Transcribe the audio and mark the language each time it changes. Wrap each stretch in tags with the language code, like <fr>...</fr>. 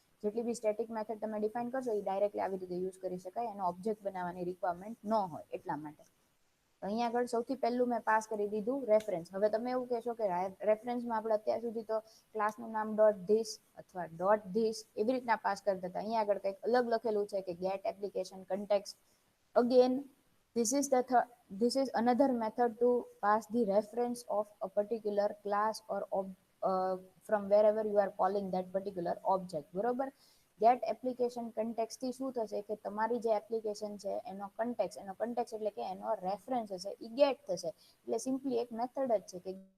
<gu>જેટલી બી static method તમે define કરશો એ ડાયરેક્ટલી આવી રીતે યુઝ કરી શકાય, એનો ઓબ્જેક્ટ બનાવવાની રિક્વાયરમેન્ટ ન હોય એટલા માટે. અહીંયા આગળ સૌથી પહેલું મેં પાસ કરી દીધું રેફરન્સ. હવે તમે એવું કહેશો કે રેફરન્સમાં આપણે અત્યાર સુધી તો ક્લાસનું નામ ડોટ ધીસ અથવા ડોટ ધીસ એવી રીતના પાસ કરતા હતા. અહીંયા આગળ કંઈક અલગ લખેલું છે કે gate application contact.</gu> <en>Again this is another method to pass the reference of a particular class or from wherever you are calling that particular object, બરોબર?</en> <gu>ગેટ એપ્લિકેશન કન્ટેક્ટ થી શું થશે કે તમારી જે એપ્લિકેશન છે એનો કન્ટેક્ટ એટલે કે એનો રેફરન્સ હશે એ ગેટ થશે. એટલે સિમ્પલી એક મેથડ જ છે કે</gu>